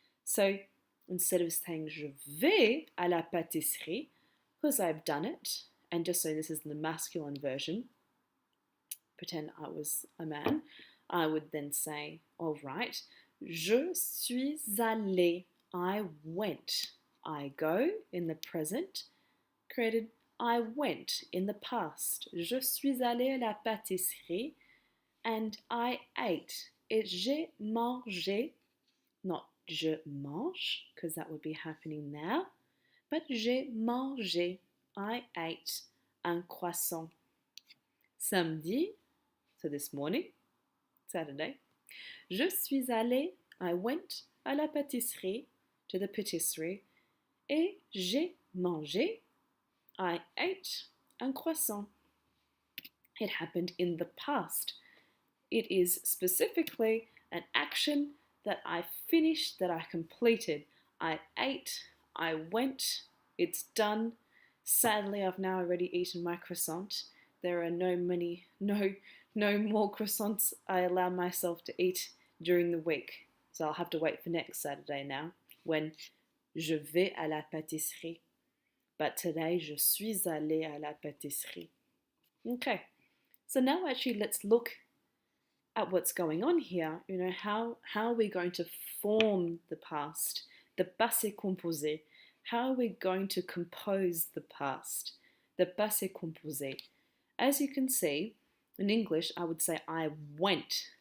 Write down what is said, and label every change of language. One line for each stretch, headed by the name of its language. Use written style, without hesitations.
English: So instead of saying
French: je vais à la pâtisserie,
English: because I've done it, and just so this is the masculine version, pretend I was a man, I would then say, all right,
French: je suis allé,
English: I went. I go in the present, created I went in the past.
French: Je suis allé à la pâtisserie
English: and I ate.
French: Et j'ai mangé,
English: not
French: je mange,
English: because that would be happening now, but
French: j'ai mangé,
English: I ate
French: un croissant. Samedi,
English: so this morning, Saturday,
French: je suis allé,
English: I went
French: à la pâtisserie,
English: to the patisserie,
French: et j'ai mangé,
English: I ate
French: un croissant.
English: It happened in the past. It is specifically an action that I finished, that I completed. I ate, I went, it's done. Sadly, I've now already eaten my croissant. There are no more croissants I allow myself to eat during the week. So I'll have to wait for next Saturday now, when
French: je vais à la pâtisserie.
English: but today
French: je suis allé à la pâtisserie.
English: Okay, so now actually let's look at what's going on here. You know, how are we going to form the past, the passé composé? How are we going to compose the past, the passé composé? As you can see, in English, I would say I went.